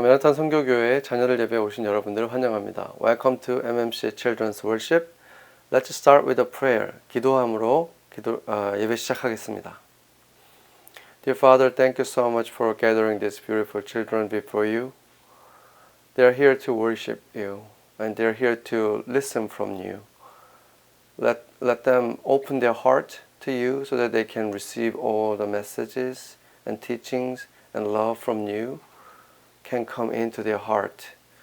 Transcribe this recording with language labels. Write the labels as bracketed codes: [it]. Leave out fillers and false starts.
[ko] 맨하탄 선교교회 자녀들 예배에 오신 여러분들을 환영합니다. [en] Welcome to MMC Children's Worship. Let's start with a prayer. [ko] 기도함으로 예배 시작하겠습니다. [en] Dear Father, thank you so much for gathering these beautiful children before you. They are here to worship you, and they are here to listen from you. Let them open their heart to you so that they can receive all the messages and teachings and love from you can come into their heart.